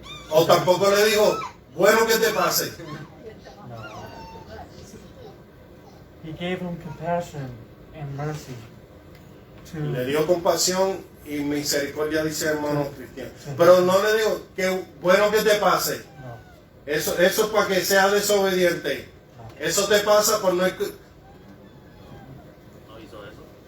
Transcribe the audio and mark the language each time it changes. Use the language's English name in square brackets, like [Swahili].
[Spanish] O tampoco le dijo, bueno, que te pase. [English] He gave him compassion and mercy. [Spanish] Le dio compasión y misericordia, dice hermano cristiano. Pero no le digo, que bueno que te pase. No. Eso es para que sea desobediente. Eso te pasa por no... No hizo eso.